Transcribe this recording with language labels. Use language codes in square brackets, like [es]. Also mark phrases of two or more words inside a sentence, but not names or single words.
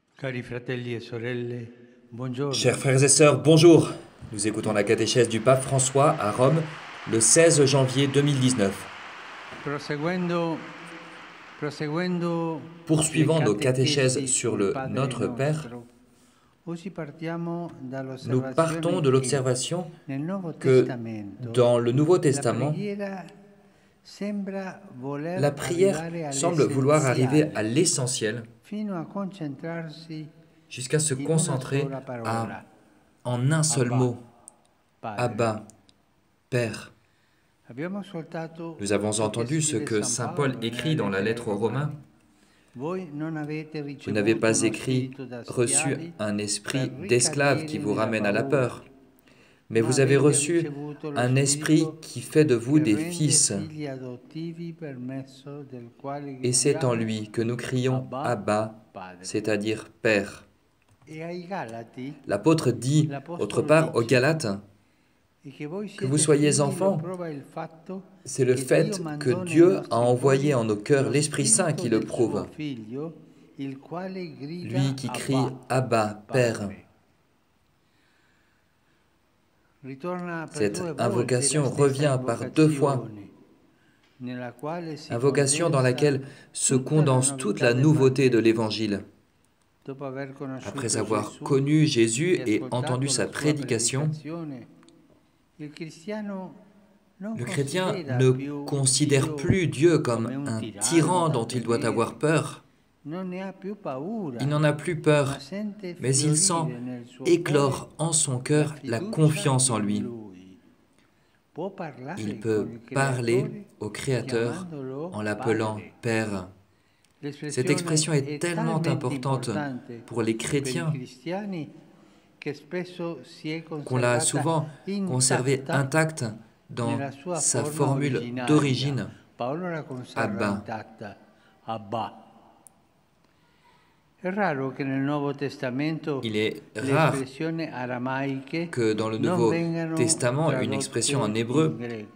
[it] Cari fratelli e sorelle, buongiorno. [fr] Chers frères et sœurs, bonjour. Nous écoutons la catéchèse du pape François à Rome le 16 janvier 2019. [it] Proseguendo, proseguendo le [fr] Poursuivant nos catéchèses [it] catechesi [fr] sur [it] sul [fr] le [it] Padre [fr] Notre Père, [it] nostro, oggi partiamo [fr] nous partons [it] dall'osservazione [fr] de [it] che [fr] l'observation [it] nel Nuovo [fr] que [it] Testamento [fr] dans le Nouveau [it] la [fr] Testament, [it] preghiera sembra voler [fr] la prière [it] arrivare [fr] semble vouloir arriver à [it] all'essenziale, [fr] l'essentiel [it] fino a concentrarsi [fr] jusqu'à se [it] in una [fr] concentrer [it] sola parola, [fr] en un seul [it] Abba, [fr] mot, [it] Padre. [fr] Abba, Père. [it] Abbiamo ascoltato [fr] Nous avons [it] ciò che [fr] entendu ce [it] scrive [fr] que [it] San [fr] Saint [it] Paolo [fr] Paul [it] nella [fr] écrit dans la [it] lettera ai [fr] lettre aux Romains. [it] Romani. Voi non avete [fr] Vous n'avez [it] ricevuto [fr] pas [it] uno [fr] écrit [it] spirito da [fr] reçu [it] schiavi [fr] un [it] per [fr] esprit d'esclave qui [it] ricadere [fr] vous [it] nella [fr] ramène à la [it] paura, [fr] peur, mais [it] ma [fr] vous avez [it] avete [fr] reçu [it] ricevuto lo [fr] un esprit [it] spirito [fr] qui fait de vous [it] che [fr] des [it] rende [fr] fils. [it] figli adottivi per mezzo del quale [fr] Et c'est en [it] gridiamo [fr] lui que nous crions [it] Abba, [fr] Abba, [it] Padre. [fr] c'est-à-dire Père. [it] E ai Galati [fr] L'apôtre dit, autre [it] l'Apostolo [fr] part, aux [it] dice [fr] Galates, [it] e che voi [fr] que vous [it] siete [fr] soyez [it] figli lo [fr] enfants, [it] prova il fatto [fr] c'est le [it] che Dio [fr] fait que [it] mandò nei [fr] Dieu a [it] nostri [fr] envoyé [it] cuori [fr] en nos cœurs [it] lo [fr] l'Esprit Saint [it] spirito [fr] qui le [it] del suo [fr] prouve, [it] figlio, il quale [fr] lui [it] grida [fr] qui crie [it] Abba, [fr] Abba, Père. [it] Padre. Ritorna per [fr] Cette [it] due volte la [fr] invocation [it] stessa [fr] revient par deux fois, [it] invocazione, nella quale si [fr] invocation dans [it] condensa [fr] laquelle se [it] tutta la [fr] condense toute [it] novità [fr] la [it] del [fr] nouveauté de [it] Vangelo. [fr] l'Évangile. [it] Dopo aver [fr] Après [it] conosciuto [fr] avoir [it] Gesù [fr] connu Jésus [it] e [fr] et entendu [it] ascoltato [fr] sa [it] la sua [fr] prédication, [it] predicazione, il cristiano non [fr] le chrétien [it] considera [fr] ne [it] più [fr] considère [it] Dio [fr] plus Dieu [it] come [fr] comme [it] un [fr] un [it] tiranno [fr] tyran [it] da [fr] dont il doit [it] temere, [fr] avoir peur. [it] non ne ha più paura, [fr] Il n'en a plus [it] ma [fr] peur, [it] sente [fr] mais il sent [it] fiorire nel suo cuore [fr] éclore en son [it] la [fr] cœur la [it] fiducia [fr] confiance en [it] in [fr] lui. [it] Lui. Può [fr] Il [it] parlare con [fr] peut [it] il [fr] parler [it] Creatore [fr] au Créateur [it] chiamandolo [fr] en l'appelant [it] Padre. [fr] Père. Cette [it] L'espressione [fr] expression est [it] è [fr] tellement [it] talmente [fr] importante [it] importante [fr] pour les [it] per i [fr] chrétiens [it] cristiani che spesso si è [fr] qu'on l'a [it] conservata [fr] souvent conservée [it] intatta [fr] intacte dans [it] nella sua [fr] sa [it] forma [fr] formule [it] originaria. [fr] d'origine, [it] Paolo la conserva [fr] Abba. [it] intatta, Abba. È raro che nel Nuovo Testamento [fr] Il est [it] le [fr] rare [it] espressioni aramaiche [fr] que dans le [it] non [fr] Nouveau [it] vengano [fr] Testament, une expression en [it] tradotte in [fr] hébreu ne